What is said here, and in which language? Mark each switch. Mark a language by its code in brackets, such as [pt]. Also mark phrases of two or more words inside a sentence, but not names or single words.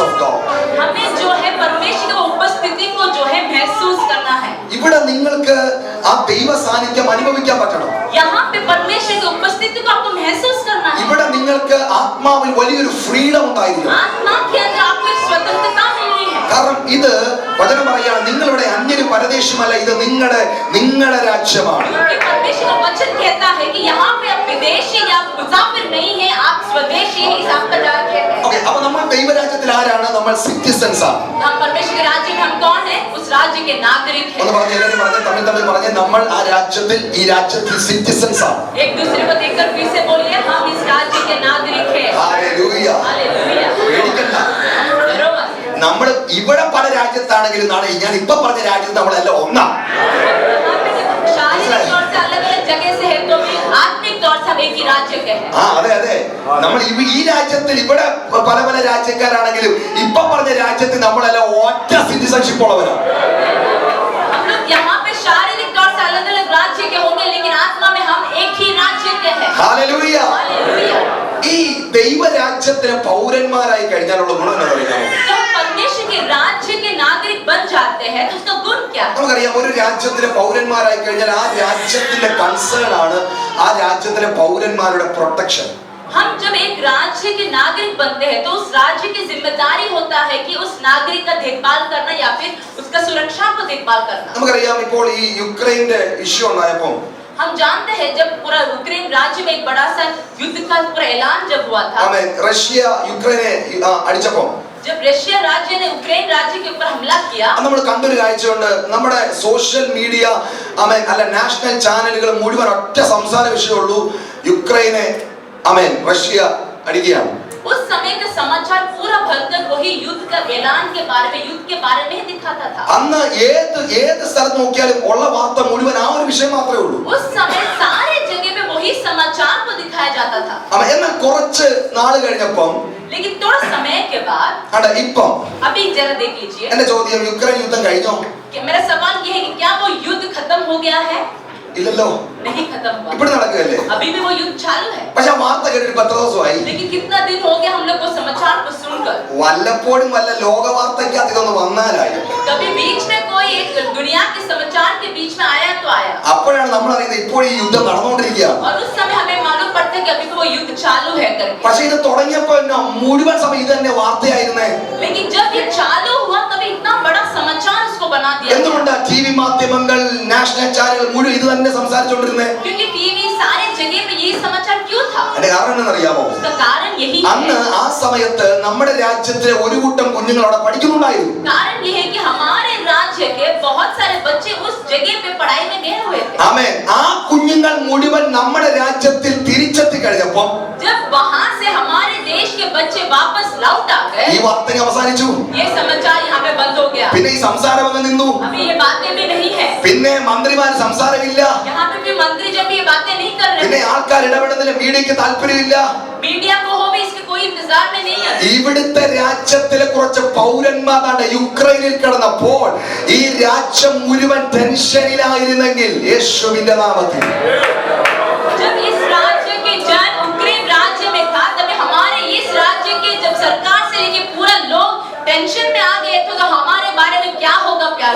[hi] हमें जो है परमेश्वर की उपस्थिति को जो है महसूस करना है। [ml] ഇവിടെ നിങ്ങൾക്ക് ആ ദൈവ സാന്നിധ്യം അനുഭവിക്കാൻ പറ്റണം. [hi] यहाँ पे परमेश्वर की उपस्थिति को आपको महसूस करना है। [ml] ഇവിടെ നിങ്ങൾക്ക് ആത്മാവിൽ വലിയൊരു ഫ്രീഡം ഉണ്ടായിരിക്കണം. [hi] आत्मा के अंदर आपको एक स्वतंत्रता मिलनी है। [ml] കാരണം ഇത് വചനം പറയാണ്, നിങ്ങളുടെ അന്യരും പരദേശിയുമല്ല, ഇത് നിങ്ങളുടെ രാജ്യമാണ്. [hi] क्योंकि परमेश्वर का वचन कहता है कि यहाँ पे आप विदेशी या मुसाफिर नहीं है, आप स्वदेशी हैं, आपका राज्य है। [ml] ഓക്കേ, അപ്പോൾ നമ്മൾ ദൈവരാജ്യത്തിൽ ആരാണ്? നമ്മൾ സിറ്റിസൺസ് ആണ്. [hi] हम परमेश्वर के राज्य में हम कौन है? उस राज्य के नागरिक हैं। [ml] ഒന്ന് പറഞ്ഞേ, എല്ലാവരും പറഞ്ഞേ, തമ്മിൽ പറഞ്ഞേ, നമ്മൾ ആ രാജ്യത്തിൽ, ഈ രാജ്യത്തിൽ സിറ്റിസൺസ് ആണ്. [hi] एक दूसरे को देखकर फिर से बोलिए, हम इस राज्य के नागरिक हैं। [ml] ഹല്ലേലൂയ. [hi] हालेलुया। [ml] പേടിക്കണ്ട. [hi] डरो मत। [ml] നമ്മൾ ഇവിടെ പല രാജ്യത്താണെങ്കിലും ഞാൻ ഇപ്പൊ പറഞ്ഞ രാജ്യത്ത് നമ്മളെല്ലാം ഒന്നാണ്. [hi] शारीरिक तौर से अलग-अलग जगह से है तो भी आत्मिक तौर से हम एक ही राज्य के हैं। [ml] അതെ നമ്മൾ ഈ രാജ്യത്തിൽ ഇവിടെ പല രാജ്യക്കാരാണെങ്കിലും ഇപ്പൊ പറഞ്ഞ രാജ്യത്തിൽ നമ്മളെല്ലാം ഒറ്റ സിറ്റിസൺഷിപ്പ് ഉള്ളവരാണ്. [hi] हम लोग यहाँ पे शारीरिक तौर से अलग-अलग राज्य के होंगे, लेकिन आत्मा में हम एक ही राज्य के हैं। [ml] ഹല്ലേലൂയ. [hi] हालेलुया। [ml] ഈ ദൈവരാജ്യത്തിന് പൗരന്മാരായി കഴിഞ്ഞാലുള്ള ഗുണം എന്താ പറയുക? [hi] जब हम परमेश्वर के राज्य के नागरिक बन जाते हैं तो उसका गुण क्या है? [ml] നമുക്കറിയാം, ഒരു രാജ്യത്തിലെ പൗരന്മാരായി കഴിഞ്ഞാൽ ആ രാജ്യത്തിന്റെ കൺസേൺ ആണ് ആ രാജ്യത്തിലെ പൗരന്മാരുടെ പ്രൊട്ടക്ഷൻ. [hi] हम जब एक राज्य के नागरिक बनते हैं तो उस राज्य की जिम्मेदारी होता है कि उस नागरिक का देखभाल करना या फिर उसका सुरक्षा को देखभाल करना। [ml] നമുക്കറിയാം, ഇപ്പോൾ ഈ യുക്രൈന്റെ ഇഷ്യൂ ഉണ്ടായപ്പോൾ [hi] हम जानते हैं जब पूरा यूक्रेन राज्य में एक बड़ा सा युद्ध का पूरा ऐलान जब हुआ था, [ml] റഷ്യ യുക്രൈനെ അടിച്ചപ്പോൾ [hi] जब रशिया राज्य ने यूक्रेन राज्य के ऊपर हमला किया, [ml] നമ്മൾ കണ്ടൊരു കാഴ്ചയുണ്ട്. നമ്മുടെ [en] social media [ml] അല്ല [en] national channels [ml] മുഴുവൻ ഒറ്റ സംസാര വിഷയമുള്ളൂ, യുക്രൈനെ റഷ്യ അടിക്കുകയാണ്. [hi] उस समय का समाचार पूरा भरकर वही युद्ध का ऐलान के बारे में, युद्ध के बारे में दिखाता था। [ml] അന്ന് ഏത് സ്ഥലത്ത് നോക്കിയാലും ഉള്ള വാർത്ത മുഴുവൻ ആ ഒരു വിഷയം മാത്രമേ ഉള്ളൂ. [hi] उस समय सारे जगह पे वही समाचार को दिखाया जाता था। [ml] എന്നാൽ കുറച്ച് നാൾ കഴിഞ്ഞപ്പം [hi] लेकिन थोड़ा समय के बाद [ml] ഇപ്പം [hi] अभी जरा देख लीजिए, [ml] എന്റെ ചോദ്യം, യുക്രൈൻ യുദ്ധം കഴിഞ്ഞോ? [hi] मेरा सवाल ये है कि क्या वो युद्ध खत्म हो गया है? [ml] ഇല്ലല്ലോ, [hi] नहीं खत्म हुआ, [ml] ഇപ്പോൾ നടക്കുകയല്ലേ. [hi] अभी भी वो युद्ध चालू है। [ml] പക്ഷെ ആ വാർത്ത കേട്ടിട്ട് 10 ദിവസമായി. [hi] लेकिन कितना दिन हो गया हम लोग को समाचार को सुनकर? [ml] വല്ലപ്പോഴും വല്ല ലോക വാർത്തയ്ക്കകത്ത് ഇതൊന്ന് വന്നാലായി. [hi] कभी बीच में कोई एक दुनिया के समाचार के बीच में आया तो आया, [ml] അപ്പോഴാണ് നമ്മൾ അറിയുന്നത് ഇപ്പോൾ ഈ യുദ്ധം നടന്നുകൊണ്ടിരിക്കുകയാണ്. [hi] और उस समय हमें मालूम पड़ता है कि अभी तो वो युद्ध चालू है करके। [ml] പക്ഷെ ഇത് തുടങ്ങിയപ്പോ മുഴുവൻ സമയം ഇത് തന്നെ വാർത്തയായിരുന്നേ. [hi] लेकिन जब ये चालू हुआ तभी इतना बड़ा समाचार उसको बना दिया। [ml] എന്തുകൊണ്ടാ ടിവി മാധ്യമങ്ങൾ, [en] national channels [ml] മുഴുവൻ ഇത് തന്നെ സംസാരിച്ചുകൊണ്ടിരുന്നത്? [hi] क्योंकि टीवी सारे जगह पे ये समाचार क्यों था? [ml] അതിന്റെ കാരണം എന്നറിയാമോ? [hi] उसका कारण यही [ml] അന്ന് [hi] है। [ml] ആ സമയത്ത് നമ്മുടെ രാജ്യത്തിലെ ഒരു കൂട്ടം കുഞ്ഞുങ്ങൾ അവിടെ പഠിക്കുന്നുണ്ടായിരുന്നു. [hi] कारण ये है कि हमारे राज्य के बहुत सारे बच्चे उस जगह पे पढ़ाई में गए हुए थे। [ml] ആമേൻ. ആ കുഞ്ഞുങ്ങൾ മുഴുവൻ നമ്മുടെ രാജ്യത്തിൽ തിരിച്ചെത്തി കഴിഞ്ഞപ്പോൾ [hi] जब वहां से हमारे देश के बच्चे वापस लौट आ [ml] ഈ [hi] गए, [ml] വാർത്ത അവസാനിച്ചു. [hi] ये समाचार यहाँ पे बंद हो गया। [ml] പിന്നെ ഈ സംസാരം അങ്ങ് നിന്നു. [hi] अभी ये बातें भी नहीं है, [ml] പിന്നെ മന്ത്രിമാർ സംസാരമില്ല. [hi] यहाँ पे भी मंत्री जब भी ये बातें नहीं कर [ml] പിന്നെ [hi] रहे, [ml] ആൾക്കാർ ഇടപെടുന്നതിന് മീഡിയക്ക് താല്പര്യമില്ല. [hi] मीडिया को हो भी इसके कोई इंतजार में नहीं है। [ml] ഇവിടുത്തെ രാജ്യത്തിലെ കുറച്ച് പൗരന്മാരാണ് യുക്രൈനിൽ കിടന്നപ്പോൾ ഈ രാജ്യം മുഴുവൻ ടെൻഷനിലായിരുന്നെങ്കിൽ യേശുവിന്റെ നാമത്തിൽ [hi] जब इस राज्य के जन यूक्रेन राज्य में था, तभी हमारे इस राज्य के जब सरकार से लेके पूरा लोग टेंशन में आ गए थे, तो हमारे बारे में क्या होगा प्यारे?